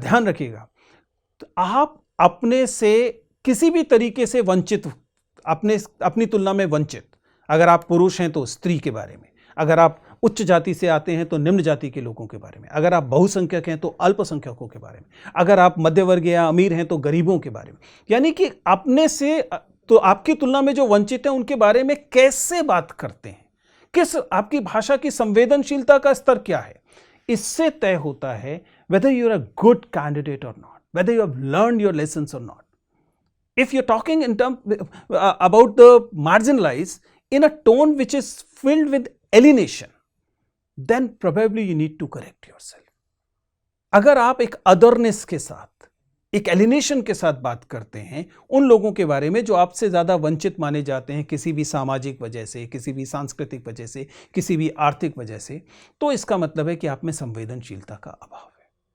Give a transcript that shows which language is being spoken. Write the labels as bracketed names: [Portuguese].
[Hindi] ध्यान रखिएगा, तो आप अपने से किसी भी तरीके से वंचित, अपनी तुलना में वंचित, अगर आप पुरुष हैं तो स्त्री के बारे में, अगर आप उच्च जाति से आते हैं तो निम्न जाति के लोगों के बारे में, अगर आप बहुसंख्यक हैं तो अल्पसंख्यकों के बारे में, अगर आप मध्यवर्गीय या अमीर हैं तो गरीबों के बारे में, यानी कि अपने से तो आपकी तुलना में जो वंचित हैं उनके बारे में कैसे बात करते हैं, किस आपकी भाषा की संवेदनशीलता का स्तर क्या है, इससे तय होता है [English] whether you're a good candidate or not, whether you have learned your lessons or not. If you're talking in about the marginalized in a tone which is filled with alienation, then probably you need to correct yourself. [Hindi] अगर आप एक otherness के साथ, एक alienation के साथ बात करते हैं उन लोगों के बारे में जो आपसे ज़्यादा वंचित माने जाते हैं किसी भी सामाजिक वजह से, किसी भी सांस्कृतिक वजह से, किसी भी आर्थिक वजह से, तो इसका मतलब है कि आप में संवेदनशीलता का अभाव है।